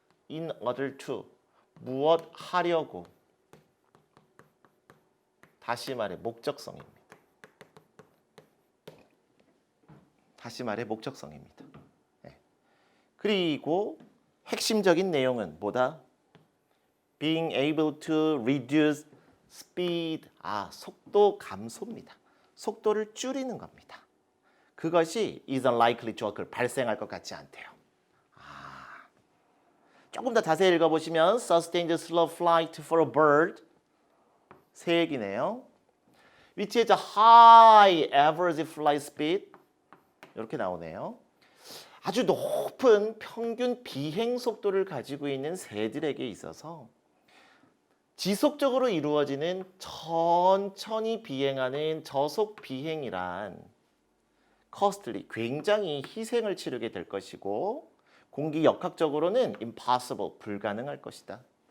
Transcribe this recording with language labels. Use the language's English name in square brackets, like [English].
[English] in order to. [Korean] 무엇 하려고. 다시 말해 목적성입니다. 다시 말해 목적성입니다. 네. 그리고 핵심적인 내용은 뭐다? [English] Being able to reduce speed. [Korean] 속도 감소입니다. 속도를 줄이는 겁니다. 그것이 [English] is unlikely to occur. [Korean] 발생할 것 같지 않대요. 조금 더 자세히 읽어보시면 [English] sustained slow flight for a bird. [Korean] 새 얘기네요. [English] which is a high average flight speed. [Korean] 이렇게 나오네요. 아주 높은 평균 비행 속도를 가지고 있는 새들에게 있어서 지속적으로 이루어지는 천천히 비행하는 저속 비행이란 costly, 굉장히 희생을 치르게 될 것이고 공기 역학적으로는 impossible, 불가능할 것이다.